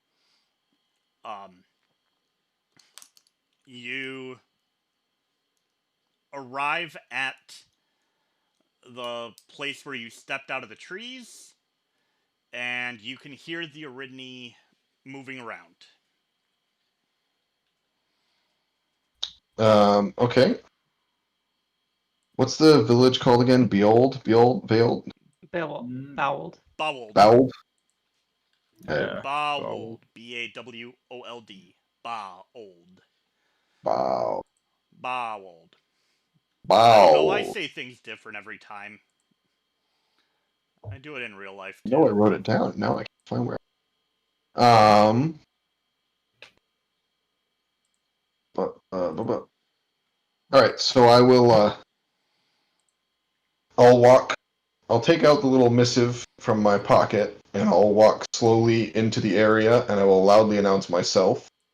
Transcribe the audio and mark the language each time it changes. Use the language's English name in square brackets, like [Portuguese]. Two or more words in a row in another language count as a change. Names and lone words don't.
[English] You arrive at the place where you stepped out of the trees, and you can hear the Aridni moving around. Okay. What's the village called again? Bawold? Bawold. Bawold. Bawold? Yeah. Bawold. Bawold. Bawold. Wow. Bawold. Wow. No, I say things different every time. I do it in real life too. No, I wrote it down. Now I can't find where. All right, so I will. I'll take out the little missive from my pocket, and I'll walk slowly into the area, and I will loudly announce myself.